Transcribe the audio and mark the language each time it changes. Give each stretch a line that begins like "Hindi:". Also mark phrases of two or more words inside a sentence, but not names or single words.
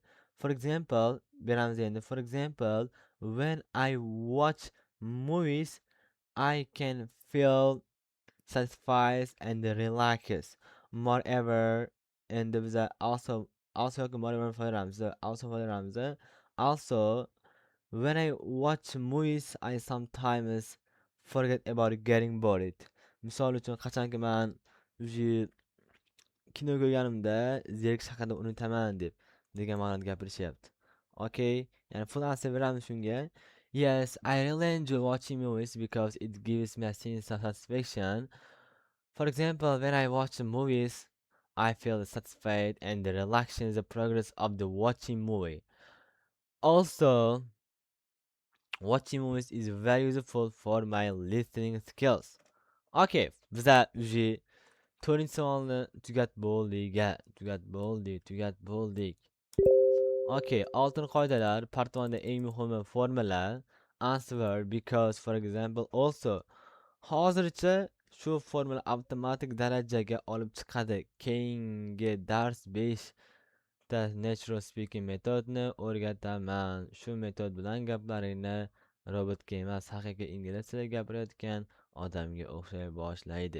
English: For example,
Uzbek: beramiz endi.
English: For example, when I watch movies, I can feel satisfied and relaxed. moreover,
Uzbek: endi biza also yoki moreover foydalanamiz. Also foydalanamiz.
English: Also, when I watch movies, I sometimes forget about getting bored.
Uzbek: Misol uchun, qachonki men uji kino ko'rganimda zerikish haqida unutaman degan ma'noda gapirishyapti. Okay, ya'ni
English: full answer
Uzbek: beramiz shunga.
English: Yes, I really enjoy watching movies because it gives me a sense of satisfaction. For example, when I watch movies, I feel satisfied and relaxed in the progress of the watching movie. Also, watching movies is very useful for my listening skills.
Uzbek: Okay, biza уже 4-savolni tugat bo'ldik. Okay, oltin qoidalar, part 1da eng muhimi formula.
English: Answer because for example also.
Uzbek: Hozircha shu formula avtomatik darajaga olib chiqadi. Keyingi dars 5 ta natural speaking metodni o'rgataman. Shu metod bilan gaplaringni robotga emas, haqiqiy ingliz tilida gapirayotgan odamga o'xshay boshlaydi.